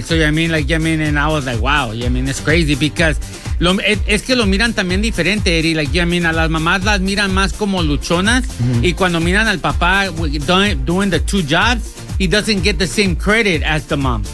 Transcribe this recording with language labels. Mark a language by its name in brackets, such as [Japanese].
[English] So, and I was like, wow, I mean, it's crazy because... [Spanish] es que lo miran también diferente, Eddie. [English] Like, yeah, I mean, [Spanish] a las mamás las miran más como luchonas. Mm-hmm. Y cuando miran al papá [English] doing the two jobs, he doesn't get the same credit as the mom.